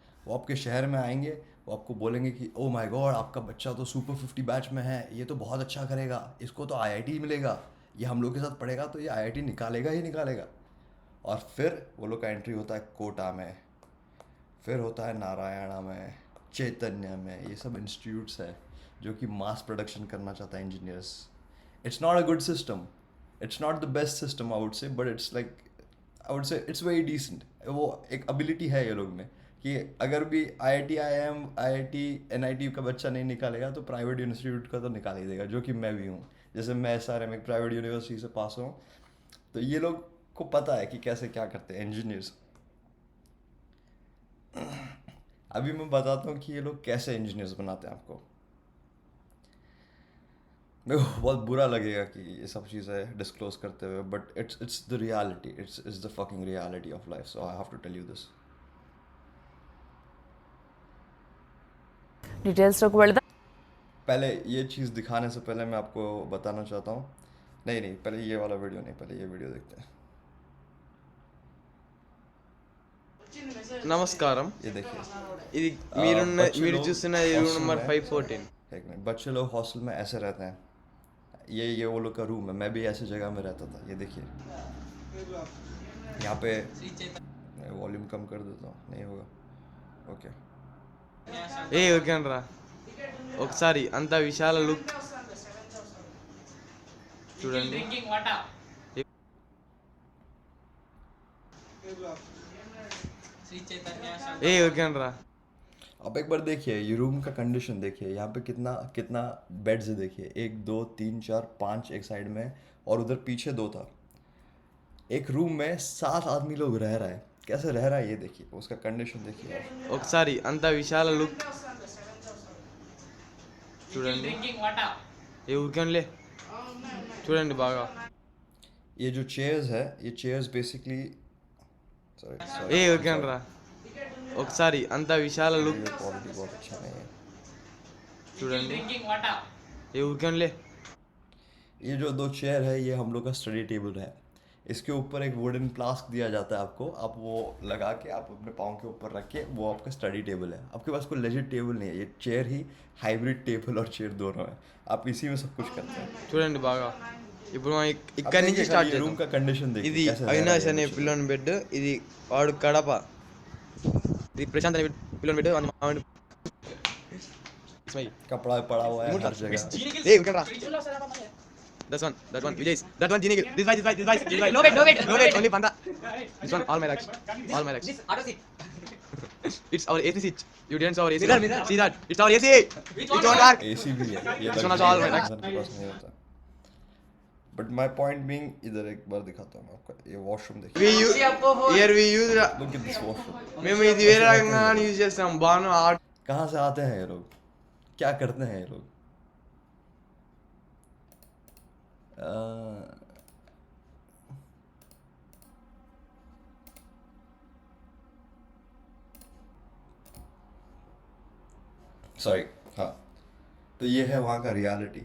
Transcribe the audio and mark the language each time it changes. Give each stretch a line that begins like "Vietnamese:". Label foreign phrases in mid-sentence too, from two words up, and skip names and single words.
Hindi: वो आपके शहर में आएंगे, वो आपको बोलेंगे कि
English: oh my god,
Hindi: आपका बच्चा तो
English: super 50 batch
Hindi: में है, ये तो बहुत अच्छा करेगा, इसको तो आईआईटी मिलेगा, ये हम लोग के साथ पढ़ेगा तो ये आईआईटी निकालेगा ही निकालेगा। और फिर वो लोग का एंट्री होता है कोटा में, फिर होता है नारायणा में, चैतन्य में। ये सब इंस्टीट्यूट्स है जो कि
English: mass production
Hindi: करना चाहता है इंजीनियर्स।
English: It's not a good system, it's not the best system I would say, but it's like, I would say it's very decent.
Hindi: वो एक एबिलिटी है ये लोग में कि अगर भी आईआईटी, आईआईएम, आईआईटी, एनआईटी का बच्चा नहीं निकालेगा तो
English: private institute
Hindi: का तो निकाल ही देगा, जो कि मैं भी हूँ। जैसे मैं एसआरएम एक
English: private university
Hindi: से पास हूँ, तो ये लोग को पता है कि कैसे क्या करते हैं इंजीनियर्स। अभी मैं बताता हूँ कि ये लोग कैसे इंजीनियर्स बनाते हैं आपको। मेरे को बहुत बुरा लगेगा कि ये सब चीज़ें डिस्क्लोज करते हुए,
English: But it's the reality, it's the fucking reality of life, so I have to tell you this.
Telugu: డీటెయిల్స్లోకి వెళదాం.
Hindi: पहले ये चीज़ दिखाने से पहले मैं आपको बताना चाहता हूँ, नहीं नहीं, पहले ये वाला वीडियो नहीं, पहले ये वीडियो देखते हैं।
Telugu: నమస్కారం.
Hindi: ये देखिए,
Telugu: ఇది మీరున్న
Hindi: बच्चे
Telugu: మీరు
Hindi: लोग
Telugu: చూస్తున్న ఈ రూమ్
Hindi: हॉस्टल
Telugu: నెంబర్
Hindi: में, 514. एक मिनट, बच्चे लोग हॉस्टल में ऐसे रहते हैं। ये वो लोग का रूम है, मैं भी ऐसे जगह में रहता था। ये देखिए, यहाँ पे वॉल्यूम कम कर देता हूँ, नहीं होगा, ओके।
Telugu: ఏ ఓకేనరా, ఒకసారి అంత విశాల లుక్ చూడండి. ఏ ఓకేనరా.
Hindi: आप एक बार देखिए, ये रूम का कंडीशन देखिए, यहाँ पे कितना कितना बेड्स है देखिए, 1 2 3 4 5 एक साइड में, और उधर पीछे 2 था। एक रूम में 7 आदमी लोग रह रहा है, कैसे रह रहा है ये देखिए, उसका कंडीशन देखिए आप।
Telugu: ఒకసారి అంత విశాల లుక్ చూడండి. ఏ ఊరికేనులే, చూడండి బాగా.
Hindi: ये जो चेयर्स है, ये
English: chairs basically,
Hindi: सॉरी
Telugu: ఏ
Hindi: सॉरी,
Telugu: ఓకేనరా, ఒకసారి అంత విశాల లుక్
Hindi: क्वालिटी बहुत अच्छा नहीं है।
Telugu: చూడండి. ఏ ఊరికేనులే.
Hindi: ये जो 2 चेयर है ये हम लोग का
English: study table
Hindi: है। इसके ऊपर एक
English: wooden flask
Hindi: दिया जाता है आपको, आप वो लगा के आप अपने पाँव के ऊपर रख के, वो आपका
English: study table
Hindi: है। आपके पास कोई
English: legit table
Hindi: नहीं है, ये चेयर ही
English: hybrid table
Hindi: और चेयर दोनों है, आप इसी में सब कुछ करते हैं।
Telugu: చూడండి బాగా ఇప్పుడు మనం
Hindi: अब
Telugu: ఇక్కడి నుంచి
Hindi: देखिए
Telugu: స్టార్ట్
Hindi: खाली रूम
Telugu: చేద్దాం.
Hindi: का कंडीशन देखिए
Telugu: ఇది
Hindi: कैसे रह रहा है
Telugu: అవినాష్
Hindi: ये
Telugu: అనే
Hindi: बच्चे लोग।
Telugu: పిల్లోని బెడ్, ఇది వాడు కడప, ఇది ప్రశాంత్ అనే పిల్లోని బెడ్, అది మామిడి.
Hindi: कपड़ा पड़ा हुआ है हर जगह।
Telugu: ఏ ఇక్కడ రా.
English: That one, Vijay. That one, Genie. This way. No wait, only Panda. This one, all my racks. This auto seat. It's our AC seat. You didn't saw our AC. Mirror. See that? It's our AC. Which It's one? on dark.
Hindi: एसी भी है, ये
English: This one luxury also all
Hindi: है,
English: my
Hindi: इंसान के पास नहीं होता।
English: but my point being,
Hindi: इधर एक बार दिखाता हूँ आपको, ये वॉशरूम देखिए,
English: Here we use. Look at this washroom.
Telugu: మేము ఇది వేరే రకంగా యూజ్ చేస్తాం. బాను
Hindi: कहाँ से आते हैं ये लोग, क्या करते हैं ये लोग? सॉरी, हाँ, तो ये है वहाँ का रियलिटी।